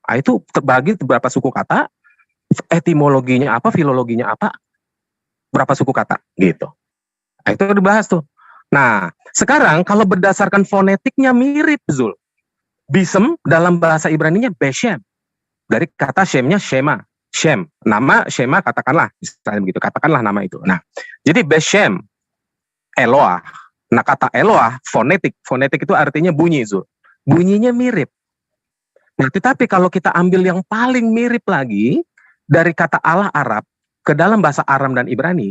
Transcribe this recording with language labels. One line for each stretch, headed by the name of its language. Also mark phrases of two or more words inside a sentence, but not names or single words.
Indonesian: Nah, itu terbagi beberapa suku kata, etimologinya apa, filologinya apa, berapa suku kata gitu. Nah, itu dibahas tuh. Nah, sekarang kalau berdasarkan fonetiknya mirip Zul. Bisem dalam bahasa Ibraninya beshem. Dari kata shemnya shema. Shem. Nama shema katakanlah. Misalnya begitu. Katakanlah nama itu. Nah, jadi beshem. Eloah. Nah, kata Eloah fonetik. Fonetik itu artinya bunyi Zul. Bunyinya mirip. Nah, tetapi kalau kita ambil yang paling mirip lagi dari kata Allah Arab ke dalam bahasa Aram dan Ibrani.